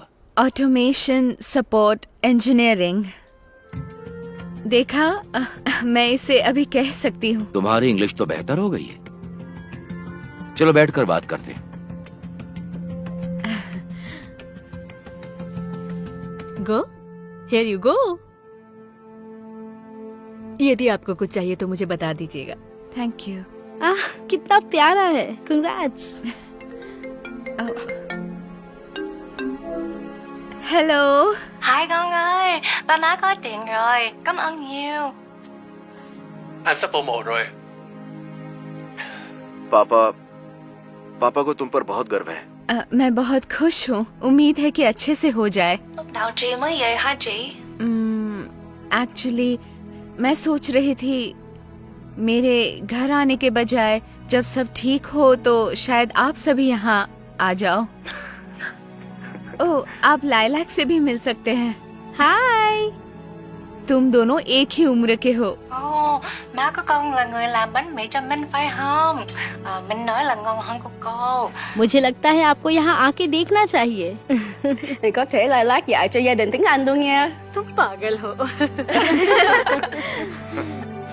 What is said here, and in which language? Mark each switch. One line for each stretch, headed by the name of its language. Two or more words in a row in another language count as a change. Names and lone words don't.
English: automation support engineering.
Hindi: देखा, मैं इसे अभी कह सकती हूँ। तुम्हारी इंग्लिश तो बेहतर हो गई है। चलो बैठकर बात करते हैं।
English: गो, here you go.
Hindi: यदि आपको कुछ चाहिए तो मुझे बता दीजिएगा।
English: thank you.
Hindi: आह कितना प्यारा है, कंग्रेट्स। हेलो।
Vietnamese: Hai con ơi, ba má có tiền rồi, cảm ơn nhiều. Anh sắp vô mộ rồi.
Hindi: पापा को तुम पर बहुत गर्व है। मैं बहुत खुश हूँ। उम्मीद है कि अच्छे से हो जाए।
Vietnamese: Lúc nào chị mới về hả chị?
Hindi: एक्चुअली मैं सोच रही थी मेरे घर आने के बजाय जब सब ठीक हो तो शायद आप सभी यहाँ आ जाओ। ओह, आप लाइलैक से भी मिल सकते हैं। हाय। तुम दोनों एक ही उम्र के हो।
Vietnamese: Ồ, má của con là người làm bánh mì cho Minh phải không? Minh nói là ngon hơn của cô.
Hindi: मुझे लगता है आपको यहाँ आके देखना चाहिए।
Vietnamese: Thì có thể là lát dạy cho gia đình tiếng Anh luôn nha.
Hindi: तुम पागल हो।